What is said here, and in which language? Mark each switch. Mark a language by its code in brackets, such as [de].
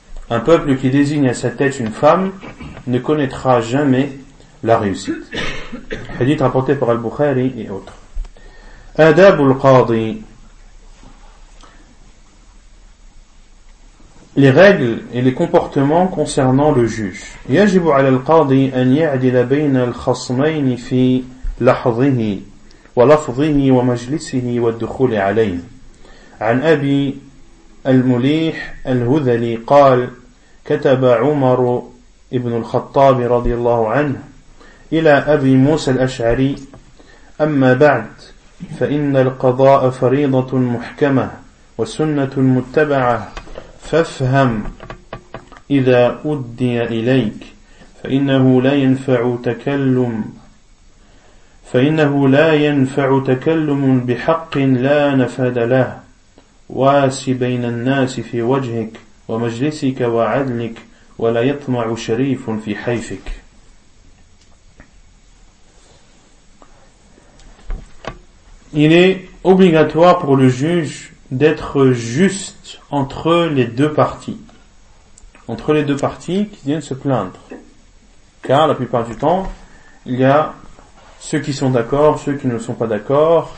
[fr] Un peuple qui désigne à sa tête une femme ne connaîtra jamais la réussite. Hadith rapporté par Al-Bukhari et autres. [ar] أداب القاضي. [fr] Les règles et les comportements concernant le juge. [ar] يجب على القاضي أن يعدل بين الخصمين في لحظه ولفظه ومجلسه والدخول عليه. عن أبي المليح الهذلي قال كتب عمر ابن الخطاب رضي الله عنه إلى أبي موسى الأشعري أما بعد فإن القضاء فريضة محكمة وسنة متبعة فافهم إذا أدي إليك فإنه لا ينفع تكلم فإنه لا ينفع تكلم بحق لا نفاد له واس بين الناس في وجهك ومجلسك وعدلك ولا يطمع شريف في حيفك. [fr] Il est obligatoire pour le juge d'être juste entre les deux parties. Entre les deux parties qui viennent se plaindre. Car la plupart du temps, il y a ceux qui sont d'accord, ceux qui ne sont pas d'accord.